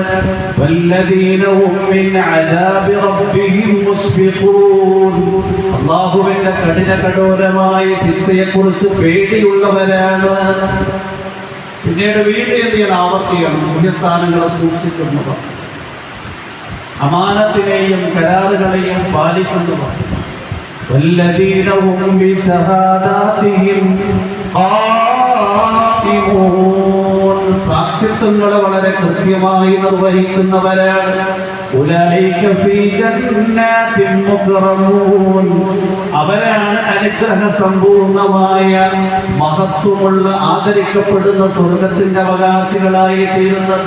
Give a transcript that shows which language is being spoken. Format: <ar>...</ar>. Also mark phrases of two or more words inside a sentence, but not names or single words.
<ar>والذين هم من عذاب ربهم مشفقون,</ar> <ml>അല്ലാഹുവിന്റെ കഠോരമായ ശിക്ഷയെക്കുറിച്ച് പേടിയുള്ളവരാണ്. പിന്നീട് വീണ്ടും എന്ത് ചെയ്യണം? ആവർത്തിക്കണം. പുണ്യസ്ഥാനങ്ങളെ സൂക്ഷിക്കുന്നവർ, അമാനത്തിനെയും കരാറുകളെയും പാലിക്കുന്നവർ.</ml> <ar>والذين هم بشهاداتهم قائمون,</ar> <ml>സാക്ഷ്യത്വങ്ങളെ വളരെ കൃത്യമായി നിർവഹിക്കുന്നവരാണ്.</ml> <ar>أولئك في جنات مكرمون,</ar> <ml>അവരാണ് അനുഗ്രഹ സമ്പൂർണമായ മഹത്വമുള്ള ആദരിക്കപ്പെടുന്ന സ്വർഗത്തിന്റെ അവകാശികളായി തീരുന്നത്.</ml>